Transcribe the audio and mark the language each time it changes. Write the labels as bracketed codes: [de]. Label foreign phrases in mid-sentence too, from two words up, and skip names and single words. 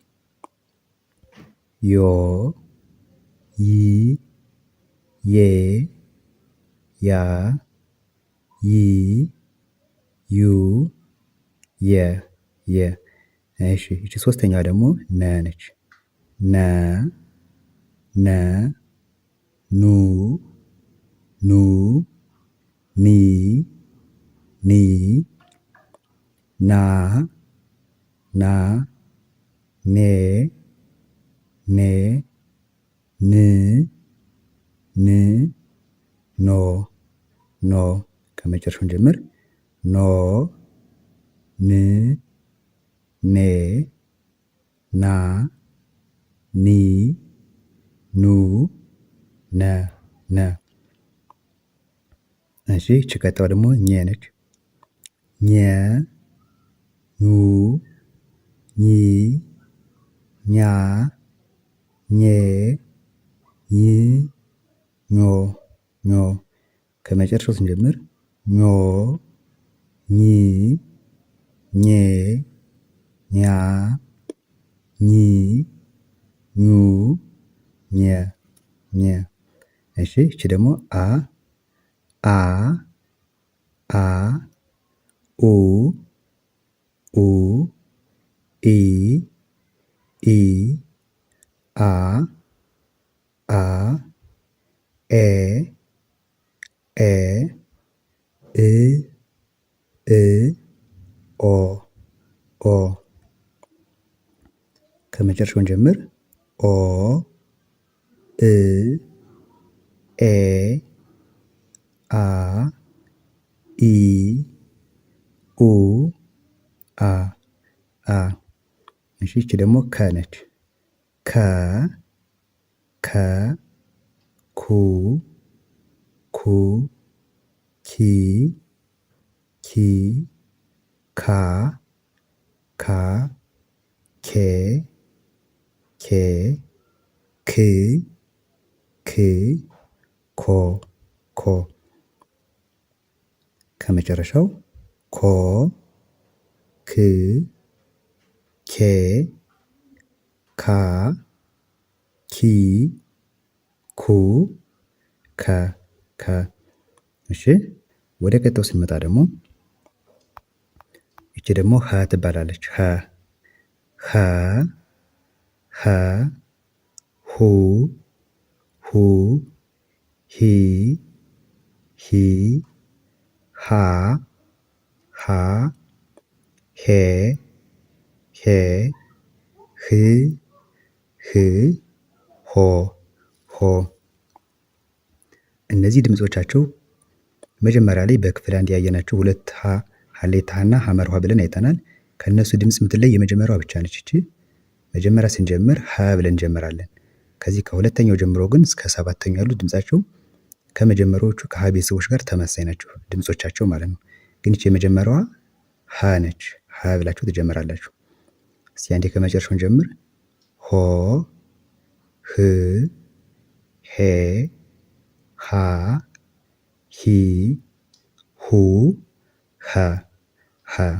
[am] ዮ ይ ዬ ያ ይ ዩ የ የ። እሺ ይቺ ሶስተኛዋ ደግሞ ነ ነች። ነ ነ ኑ ኑ ኒ ኒ ና ና ኔ ኔ ን ን ኖ ኖ። ከመጨረሻውን ጀምር። ኖ ን ኔ ና ኒ ኑ ነ ነ። እሺ ይቺ ቀጣዩ ደግሞ ኘ ነች። ኘ ኙ ኚ ኛ ኘ ኝ ኞ ኞ። ከመጨረሻው ስንጀምር ኞ ኚ ኘ ኛ ኚ ኙ ኘ ኘ። እሺ ይቺ ደግሞ አ አ አ ኡ ኡ ኢ ኢ አ አ ኤ ኤ እ እ ኦ ኦ። ከመጨረሻውን ጀምር። ኦ እ ኤ አ ኢ ኡ አ አ። እሺ ይቺ ደግሞ ከ ነች። ከ ከ ኩ ኩ ኪ ኪ ካ ካ ኬ ኬ ክ ክ ኮ ኮ። ከመጨረሻው ኮ ክ ኬ ካ ኪ ኩ ከ ከ። እሺ ወደ ቀጣዩ ስንመጣ ደግሞ ይቺ ደግሞ ሀ ትባላለች። ሀ ኸ ኸ ሁ ሁ ሂ ሂ ሃ ሃ ሄ ሄ ህ ህ ሆ ሆ። እነዚህ ድምጾቻቸው መጀመሪያ ላይ በክፍል አንድ ያየናቸው ሁለት ሀሌታ እና ሐመርኋ ብለን አይተናል። ከእነሱ ድምፅ የምትለይ የመጀመሪያዋ ብቻ ነች። እቺ መጀመሪያ ስንጀምር ሀ ብለን እንጀምራለን። ከዚህ ከሁለተኛው ጀምሮ ግን እስከ ሰባተኛው ያሉት ድምጻቸው ከመጀመሪያዎቹ ከሀ ቤተሰቦች ጋር ተመሳሳይ ናቸው ድምጾቻቸው ማለት ነው። ግን እቺ የመጀመሪያዋ ሀ ነች። ሀ ብላችሁ ትጀምራላችሁ። እስቲ አንዴ ከመጨረሻውን ጀምር። ሆ ህ ሄ ሃ ሂ ሁ ሀ ሀ።